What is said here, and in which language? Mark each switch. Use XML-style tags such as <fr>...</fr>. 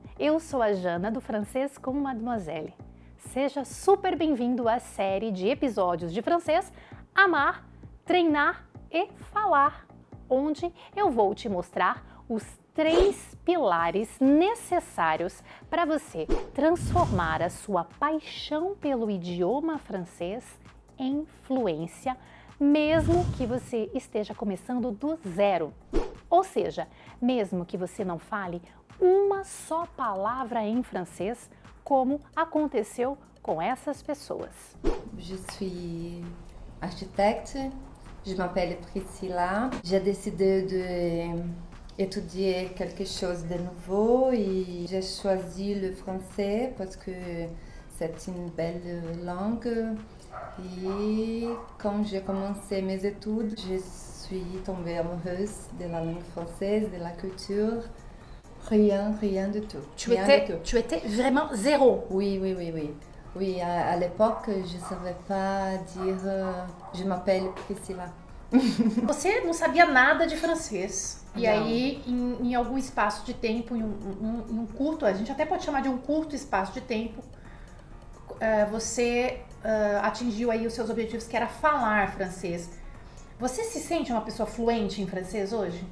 <pt>Eu sou a Jana do Francês com Mademoiselle. Seja super bem-vindo à série de episódios de francês Amar, Treinar e Falar, onde eu vou te mostrar os 3 pilares necessários para você transformar a sua paixão pelo idioma francês em fluência, mesmo que você esteja começando do zero. Ou seja, mesmo que você não fale uma só palavra em francês, como aconteceu com essas pessoas.</pt> <fr>Je suis architecte, je m'appelle Priscilla. J'ai décidé d'étudier quelque chose de nouveau et j'ai choisi le français parce que c'est une belle langue. Et quand j'ai commencé mes études, je suis tombée amoureuse de la langue française, de la culture. Rien du tout. Tu étais vraiment zéro. Oui. Oui, à l'époque, je ne savais pas dire je m'appelle Priscilla.</fr> <pt>Você não sabia nada de francês. E Não. aí, em algum espaço de tempo, em um curto, a gente até pode chamar de um curto espaço de tempo, você atingiu aí os seus objetivos, que era falar francês. Você se sente uma pessoa fluente em francês hoje?</pt>